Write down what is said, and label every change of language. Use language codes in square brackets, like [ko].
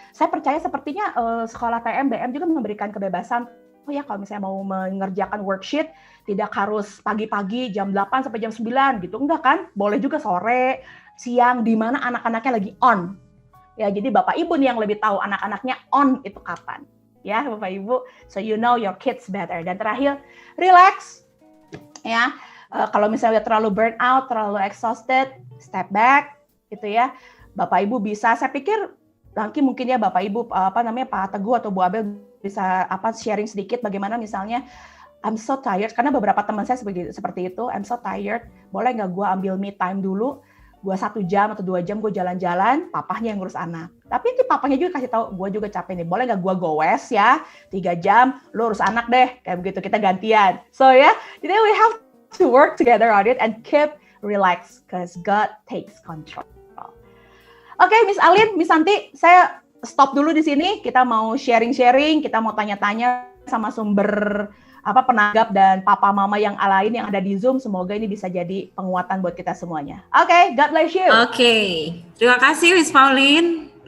[id] Saya percaya sepertinya sekolah TM, BM juga memberikan kebebasan. Oh ya, kalau misalnya mau mengerjakan worksheet, tidak harus pagi-pagi jam 8 sampai jam 9 gitu. Enggak kan? Boleh juga sore, siang, di mana anak-anaknya lagi on. Ya, jadi Bapak Ibu nih yang lebih tahu anak-anaknya on itu kapan. Ya, Bapak Ibu. [en] So you know your kids better. [id] Dan terakhir, relax. Ya, kalau misalnya terlalu burn out, terlalu exhausted, step back gitu ya. Bapak Ibu bisa, saya pikir nanti mungkin ya Bapak Ibu Pak Teguh atau Bu Abel bisa sharing sedikit bagaimana misalnya [en] I'm so tired, [id] karena beberapa teman saya seperti itu, I'm so tired, boleh nggak gue ambil me time dulu, gue 1 jam atau 2 jam gue jalan-jalan, papahnya yang ngurus anak. Tapi itu papahnya juga kasih tahu, gue juga capek nih, boleh nggak gue goes ya 3 jam, lu urus anak deh, kayak begitu, kita gantian. [en] So ya, jadi we have to work together on it and keep relaxed, because God takes control. [id] Oke, Miss Alin, Miss Santi, saya stop dulu di sini. Kita mau sharing-sharing, kita mau tanya-tanya sama sumber penanggap dan papa mama yang lain yang ada di Zoom. Semoga ini bisa jadi penguatan buat kita semuanya. [en] Oke, God bless you. [id] Oke, terima kasih Miss Pauline.